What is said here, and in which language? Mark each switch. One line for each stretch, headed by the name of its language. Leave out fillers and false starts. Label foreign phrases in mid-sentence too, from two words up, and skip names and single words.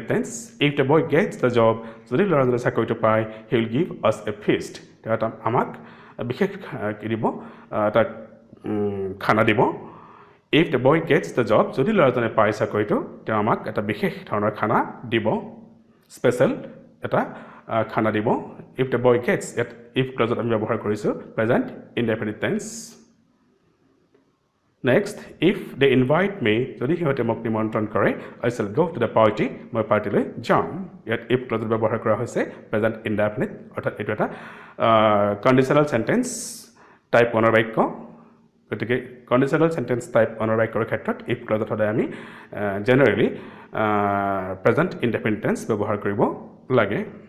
English: tense if the boy gets the job
Assamese: যদি ল'ৰাজনে চাকৰিটো পায়
English: he will give us a feast
Assamese: তেওঁ আমাক বিশেষ কি দিব এটা খানা দিব
English: if the boy gets the job
Assamese: যদি ল'ৰাজনে পায় চাকৰিটো তেওঁ আমাক এটা বিশেষ ধৰণৰ খানা দিব স্পেচিয়েল এটা খানা দিব
English: if the boy gets if clauseত
Assamese: আমি ব্যৱহাৰ কৰিছোঁ
English: present indefinite tense Next, if they invite me,
Assamese: যদি সিহঁতে মোক নিমন্ত্ৰণ কৰে
English: I shall go to the party,
Assamese: মই পাৰ্টিলৈ যাম ইয়াত
English: if clauseত
Assamese: ব্যৱহাৰ কৰা হৈছে
English: present indefinite
Assamese: অৰ্থাৎ এইটো এটা
English: conditional sentence type 1
Assamese: বাক্য গতিকে
English: conditional sentence type 1
Assamese: বাক্যৰ ক্ষেত্ৰত
English: if clauseত
Assamese: সদায় আমি
English: generally present indefinite tense
Assamese: ব্যৱহাৰ কৰিব লাগে